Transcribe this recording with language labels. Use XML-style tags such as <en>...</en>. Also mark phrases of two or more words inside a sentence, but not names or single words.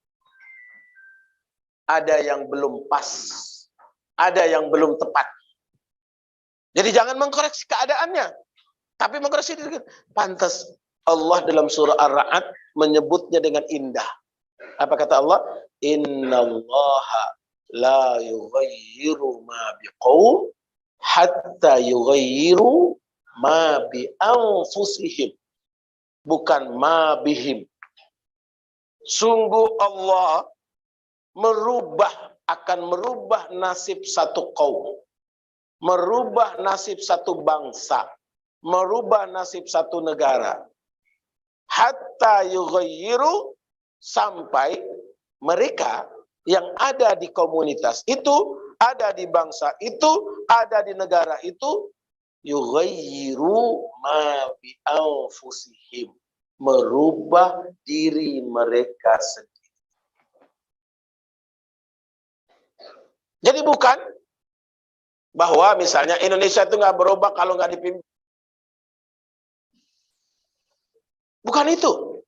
<id>Ada yang belum pas. Ada yang belum tepat. Jadi jangan mengkoreksi keadaannya, tapi mengkoreksi diri kita. Pantas Allah dalam surah Ar-Ra'd menyebutnya dengan indah. Apa kata Allah?</id> <ar>إن الله لا يغير ما بقوم حتى يغيروا ما بأنفسهم.</ar> <id>Bukan</id> <ar>ما بهم.</ar> <id>Sungguh Allah akan merubah nasib satu kaum, merubah nasib satu bangsa, merubah nasib satu negara.</id> <ar>حتى يغيروا,</ar> <id>sampai mereka yang ada di komunitas itu, ada di bangsa itu, ada di negara itu,</id> <ar>يغيروا ما بأنفسهم,</ar> <id>merubah diri mereka sendiri. Jadi bukan bahwa misalnya Indonesia itu nggak berubah kalau nggak dipimpin. Bukan itu.</id>